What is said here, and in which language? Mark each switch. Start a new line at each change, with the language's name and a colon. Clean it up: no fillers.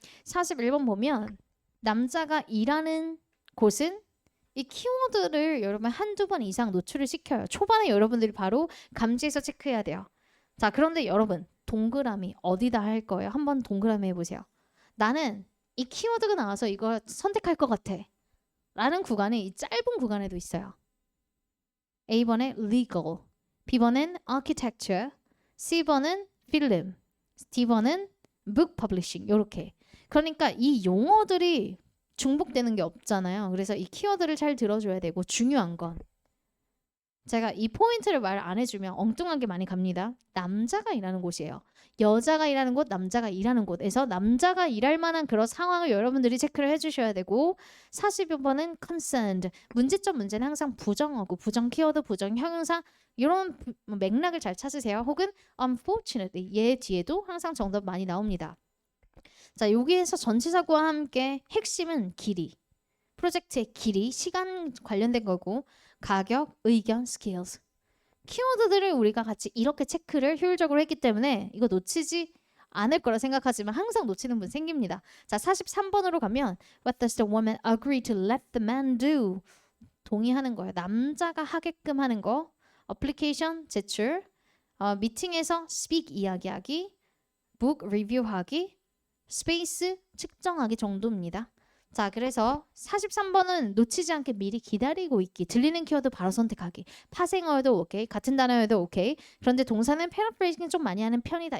Korean: 41번 보면 남자가 일하는 곳은 이 키워드를 여러분 한두 번 이상 노출을 시켜요. 초반에 여러분들이 바로 감지해서 체크해야 돼요. 자 그런데 여러분 동그라미 어디다 할 거예요? 한번 동그라미 해보세요. 나는 이 키워드가 나와서 이거 선택할 것 같아 라는 구간이 이 짧은 구간에도 있어요. A번에 legal, B번은 architecture, C번은 film, D번은 book publishing 이렇게. 그러니까 이 용어들이 중복되는 게 없잖아요. 그래서 이 키워드를 잘 들어줘야 되고 중요한 건 제가 이 포인트를 말 안 해주면 엉뚱하게 많이 갑니다. 남자가 일하는 곳이에요. 여자가 일하는 곳, 남자가 일하는 곳에서 남자가 일할 만한 그런 상황을 여러분들이 체크를 해주셔야 되고 40번은 concerned. 문제는 항상 부정어구, 부정 키워드, 부정 형용사 이런 맥락을 잘 찾으세요. 혹은 unfortunately 얘 뒤에도 항상 정답 많이 나옵니다. 자 여기에서 전치사구와 함께 핵심은 길이, 프로젝트의 길이, 시간 관련된 거고 가격, 의견, skills 키워드들을 우리가 같이 이렇게 체크를 효율적으로 했기 때문에 이거 놓치지 않을 거라 생각하지만 항상 놓치는 분 생깁니다.
English: 자 43번으로 가면 What does the woman agree to let the man do?
Korean: 동의하는 거예요. 남자가 하게끔 하는 거. 어플리케이션 제출, 미팅에서 speak 이야기하기, book 리뷰하기, 스페이스 측정하기 정도입니다. 자 그래서 43번은 놓치지 않게 미리 기다리고 있기, 들리는 키워드 바로 선택하기, 파생어여도 오케이, 같은 단어여도 오케이, 그런데 동사는 패러프레이징 좀 많이 하는 편이다.